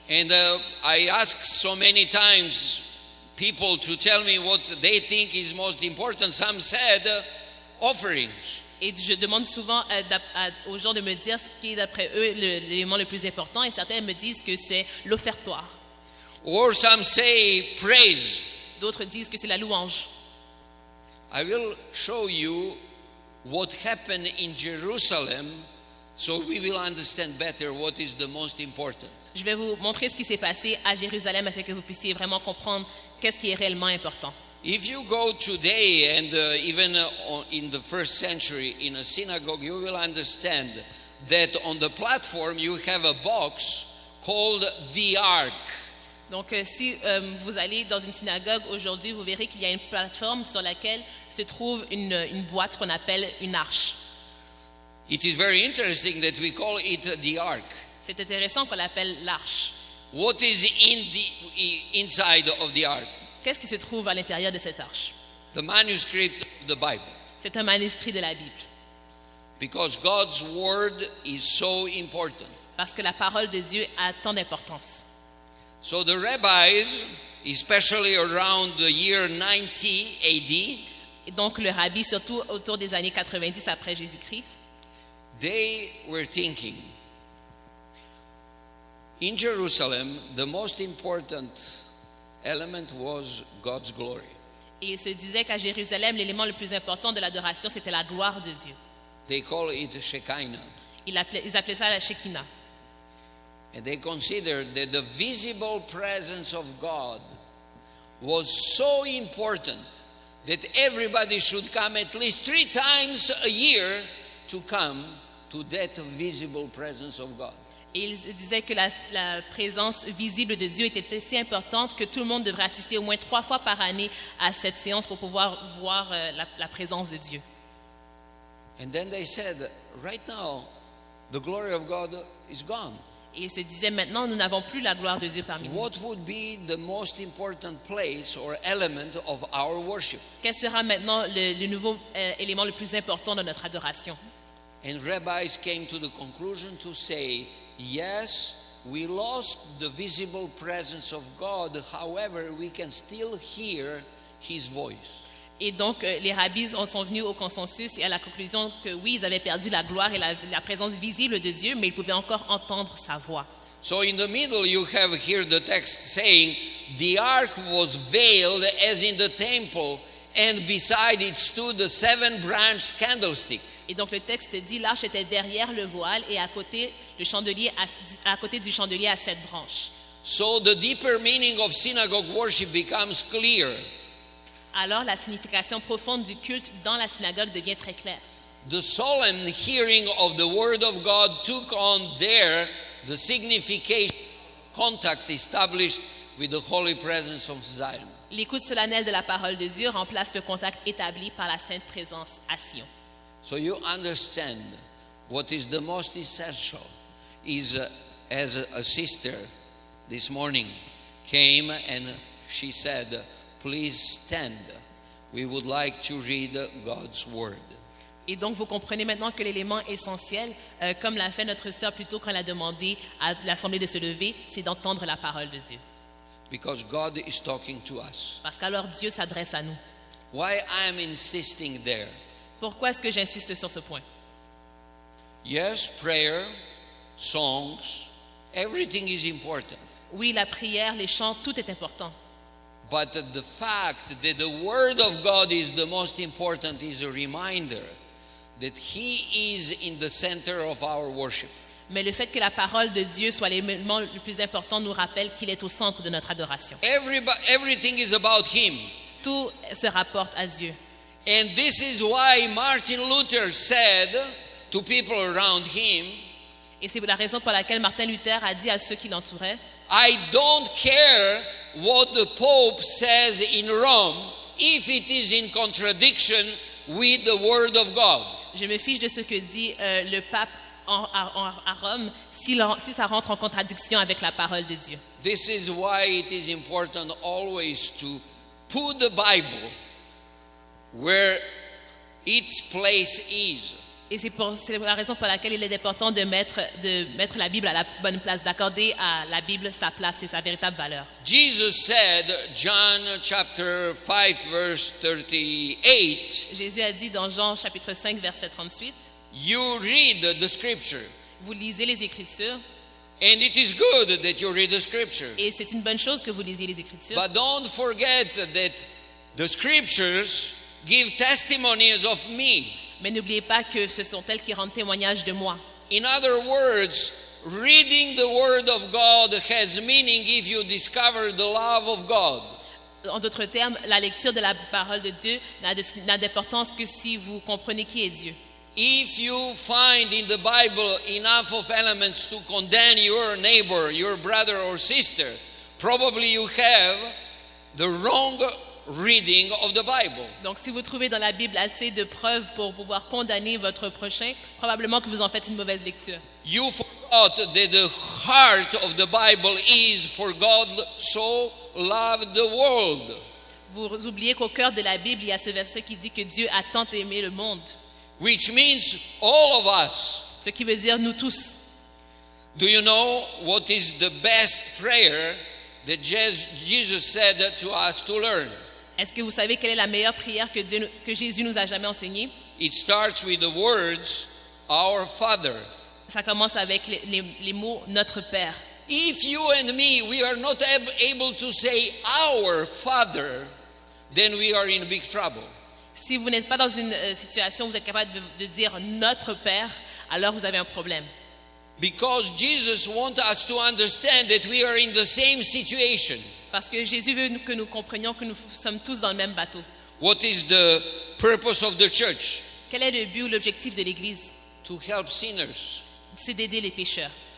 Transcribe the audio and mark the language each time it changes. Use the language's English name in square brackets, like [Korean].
[English] And I ask so many times people to tell me what they think is most important. Some said offerings. [French] Et je demande souvent aux gens de me dire ce qui est d'après eux l'élément le plus important, et certains me disent que c'est l'offertoire. [English] Or some say praise. [French] D'autres disent que c'est la louange. [English] I will show you what happened in Jerusalem so we will understand better what is the most important. [French] Je vais vous montrer ce qui s'est passé à Jérusalem afin que vous puissiez vraiment comprendre qu'est-ce qui est réellement important. [English] If you go today and even in the first century in a synagogue, you will understand that on the platform you have a box called the Ark. [French] Donc, si vous allez dans une synagogue aujourd'hui, vous verrez qu'il y a une plateforme sur laquelle se trouve une boîte qu'on appelle une arche. [English] It is very interesting that we call it the Ark. [French] C'est intéressant qu'on l'appelle l'arche. [English] What is inside of the Ark? [French] Qu'est-ce qui se trouve à l'intérieur de cette arche? [English] The manuscript of the Bible. [French] C'est un manuscrit de la Bible. [English] Because God's word is so important. [French] Parce que la parole de Dieu a tant d'importance. [English] So the rabbis, especially around the year 90 AD, [French] Et donc le rabbi, surtout autour des années 90 après Jésus-Christ, [English] they were thinking, in Jerusalem, the most important element was God's glory. [French] et il se disait qu'à Jérusalem, l'élément le plus important de l'adoration, c'était la gloire de Dieu. [English] They call it Shekinah. [French] Ils appelaient ça la Shekinah. [English] And they considered that the visible presence of God was so important that everybody should come at least 3 times a year to come to that visible presence of God. [French] Et ils disaient que la présence visible de Dieu était si importante que tout le monde devrait assister au moins 3 fois par année à cette séance pour pouvoir voir la présence de Dieu. [English] And then they said, right now, the glory of God is gone. [French] Et ils se disaient, maintenant, nous n'avons plus la gloire de Dieu parmi nous. [English] What would be the most important place or element of our worship? [French] Quel sera maintenant le nouveau élément le plus important de notre adoration? [English] And rabbis came to the conclusion to say, yes, we lost the visible presence of God, however, we can still hear His voice. [French] Et donc, les rabbis sont venus au consensus et à la conclusion que oui, ils avaient perdu la gloire et la présence visible de Dieu, mais ils pouvaient encore entendre sa voix. [English] So in the middle you have here the text saying, the ark was veiled as in the temple, and beside it stood the 7-branched candlestick. [French] Et donc le texte dit, l'arche était derrière le voile et à côté, à côté du chandelier à 7 branches. [English] So the deeper meaning of synagogue worship becomes clear. [French] Alors la signification profonde du culte dans la synagogue devient très claire. [English] The solemn hearing of the word of God took on there the signification, contact established with the holy presence of Zion. [French] L'écoute solennelle de la parole de Dieu remplace le contact établi par la sainte présence à Sion. [English] So you understand what is the most essential is as a sister this morning came and she said, please stand. We would like to read God's word. [French] Et donc, vous comprenez maintenant que l'élément essentiel, comme l'a fait notre sœur plutôt quand elle a demandé à l'Assemblée de se lever, c'est d'entendre la parole de Dieu. [English] Because God is talking to us. [French] Parce qu'alors Dieu s'adresse à nous. [English] Why I am insisting there? [French] Pourquoi est-ce que j'insiste sur ce point? [English] Yes, prayer, songs, everything is important. [French] Oui, la prière, les chants, tout est important. [English] But the fact that the Word of God is the most important is a reminder that He is in the center of our worship. [French] Mais le fait que la parole de Dieu soit l'élément le plus important nous rappelle qu'il est au centre de notre adoration. [English] Everything is about Him. [French] Tout se rapporte à Dieu. [English] And this is why Martin Luther said to people around him, [French] Et c'est la raison pour laquelle Martin Luther a dit à ceux qui l'entouraient, [English] I don't care what the Pope says in Rome if it is in contradiction with the Word of God. [French] je me fiche de ce que dit le pape à Rome si ça rentre en contradiction avec la parole de Dieu. [English] This is why it is important always to put the Bible where its place is. [French] Et c'est la raison pour laquelle il est important de mettre la Bible à la bonne place, d'accorder à la Bible sa place et sa véritable valeur. [English] Jesus said, John chapter 5 verse 38, [French] Jésus a dit dans Jean chapitre 5 verset 38, [English] you read the scripture, [French] vous lisez les Écritures [English] and it is good that you read the scripture. [French] et c'est une bonne chose que vous lisiez les Écritures. [English] But don't forget that the scriptures give testimonies of me. [French] Mais n'oubliez pas que ce sont elles qui rendent témoignage de moi. [English] In other words, reading the Word of God has meaning if you discover the love of God. [French] En d'autres termes, la lecture de la parole de Dieu n'a d'importance que si vous comprenez qui est Dieu. [English] If you find in the Bible enough of elements to condemn your neighbor, your brother or sister, probably you have the wrong reading of the Bible. [French] Donc, si vous trouvez dans la Bible assez de preuves pour pouvoir condamner votre prochain, probablement que vous en faites une mauvaise lecture. [English] You forgot that the heart of the Bible is for God so loved the world. [French] Vous oubliez qu'au cœur de la Bible, il y a ce verset qui dit que Dieu a tant aimé le monde. [English] Which means all of us. [French] Ce qui veut dire nous tous. [English] Do you know what is the best prayer that Jesus said to us to learn? [French] Est-ce que vous savez quelle est la meilleure prière que Jésus nous a jamais enseignée? [English] It starts with the words, Our Father. [French] Ça commence avec les mots « Notre Père ». [English] If you and me, we are not able to say Our Father, then we are in big trouble. [French] Si vous n'êtes pas dans une situation où vous êtes capable de dire « Notre Père », alors vous avez un problème. [English] Because Jesus wants us to understand that we are in the same situation. [French] Parce que Jésus veut que nous comprenions que nous sommes tous dans le même bateau. [English] What is the purpose of the church? [French] Quel est le but ou l'objectif de l'Église? [English] To help sinners. [French] C'est d'aider les pécheurs.